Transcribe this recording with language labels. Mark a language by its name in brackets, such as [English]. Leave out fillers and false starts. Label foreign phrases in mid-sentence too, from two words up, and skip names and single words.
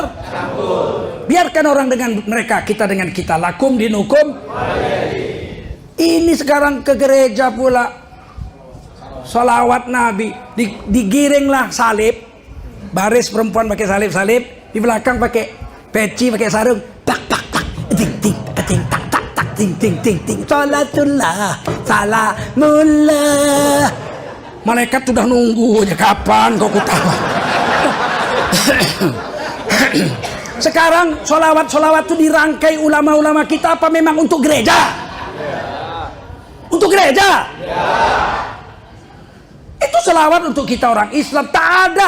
[Indonesian] Biarkan orang dengan mereka, kita dengan kita. [Arabic] لكم دينكم. [Indonesian] Ini sekarang ke gereja pula, sholawat Nabi, digiringlah salib, baris perempuan pakai salib-salib, di belakang pakai peci, pakai sarung, tak tak tak, ting ting ting tak tak tak, ting ting ting ting, [Arabic] صلاة الله، سلام الله. [Indonesian] Malaikat sudah nunggu aja, kapan kau ketawa. Sekarang solawat itu dirangkai ulama-ulama kita apa memang untuk gereja? Untuk gereja? Itu solawat untuk kita orang Islam, tak ada.